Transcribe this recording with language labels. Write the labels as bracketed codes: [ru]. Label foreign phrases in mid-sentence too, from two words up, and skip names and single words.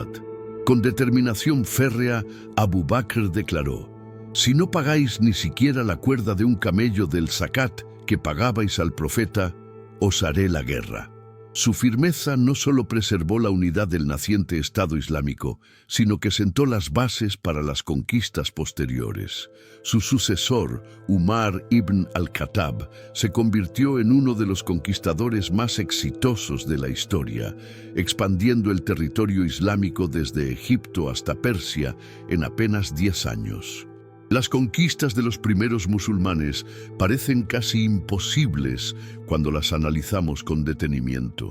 [es] Con determinación férrea, Abu Bakr declaró: «Si no pagáis ni siquiera la cuerda de un camello del zakat que pagabais al profeta, os haré la guerra». Su firmeza no solo preservó la unidad del naciente Estado Islámico, sino que sentó las bases para las conquistas posteriores. Su sucesor, Umar ibn al-Khattab, se convirtió en uno de los conquistadores más exitosos de la historia, expandiendo el territorio islámico desde Egipto hasta Persia en apenas 10 años. Las conquistas de los primeros musulmanes parecen casi imposibles cuando las analizamos con detenimiento.